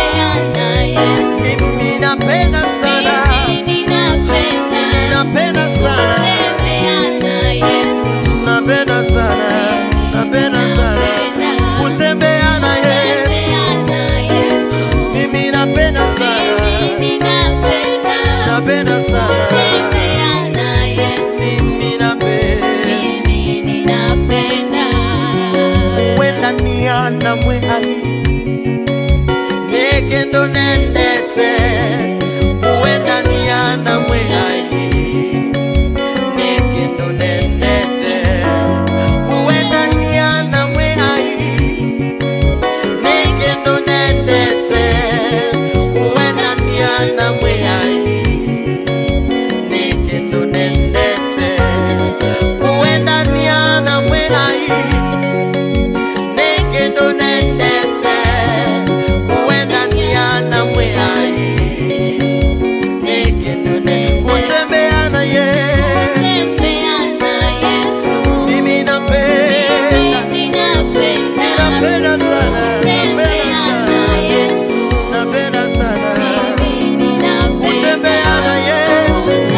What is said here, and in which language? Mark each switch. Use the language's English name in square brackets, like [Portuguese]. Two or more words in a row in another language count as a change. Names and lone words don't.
[Swahili] Mimi napenda sana, mimi napenda sana, napenda sana, napenda sana kutembea na Yesu. Mimi napenda sana, napenda sana. Mimi napenda [Kamba] uwenda niana mwehai nekendo nendete. Uwenda niana mwehai nekendo nendete. Uwenda niana mwehai nekendo nendete. Uwenda niana mwehai nekendo nendete. Uwenda niana mwehai nekendo nendete. Uwenda niana mwehai nekendo nendete. [Swahili] Kutembea na Yesu. Mimi napenda, ninapenda sana, napenda sana, napenda sana kutembea na Yesu.